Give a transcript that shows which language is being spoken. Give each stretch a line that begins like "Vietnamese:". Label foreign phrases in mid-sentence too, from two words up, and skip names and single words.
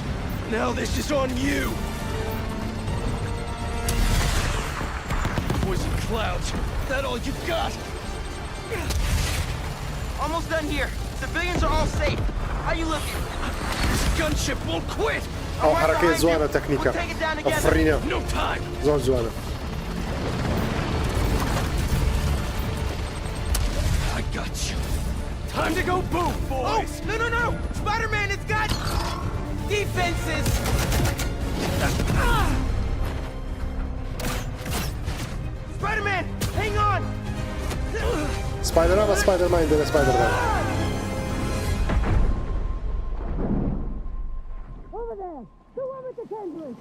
English: Now this is on you! Poison clouds! That all you got? Almost done here. Civilians are all safe. How you looking? This gunship won't quit!
Central Kurdish: ئەو حرەکەی جوانە تەکنیکە. ئەفرینە.
English: No time!
Central Kurdish: زۆر جوانە.
English: I got you. Time to go boom, boys! Oh, no! Spider-Man has got defenses! Spider-Man, hang on!
Central Kurdish: سپایدەرمان بە سپایدەرمانی دەنێ سپایدەرمان.
English: Over there! The one with the tendrils!